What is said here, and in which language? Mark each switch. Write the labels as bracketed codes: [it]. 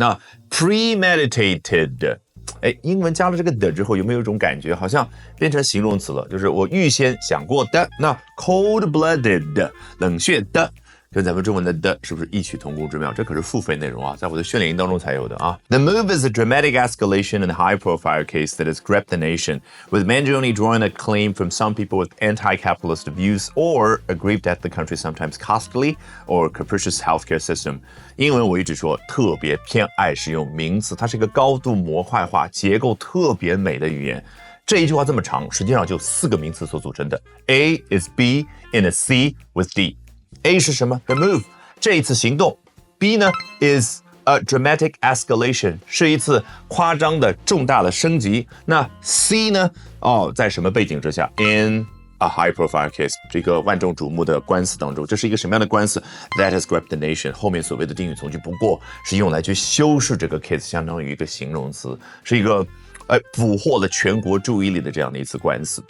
[zh] 那 premeditated， 英文加了这个的之后，有没有一种感觉好像变成形容词了？就是我预先想过的。那 cold-blooded 冷血的，跟咱们中文的是不是异曲同工之妙？这可是付费内容啊，在我的训练营当中才有的啊。 [en] The move is a dramatic escalation in a high-profile case that has gripped the nation, with Mangione drawing acclaim from some people with anti-capitalist views or aggrieved at the country's sometimes costly or capricious healthcare system. [zh] 英文我一直说特别偏爱使用名词，它是一个高度模块化、结构特别美的语言。这一句话这么长，实际上就4个名词所组成的。 [en] A is B in a C with D。A [zh] 是什么 [en] ？The move， [zh] 这一次行动。 B 呢 [en] is a dramatic escalation， [zh] 是一次夸张的重大的升级。那 C 呢？在什么背景之下 ？ [en] In a high-profile case， [zh] 这个万众瞩目的官司当中，这是一个什么样的官司 ？ [en] That has gripped the nation。 [zh] 后面所谓的定语从句，不过是用来去修饰这个 case， 相当于一个形容词，是一个俘获了全国注意力的这样的一次官司。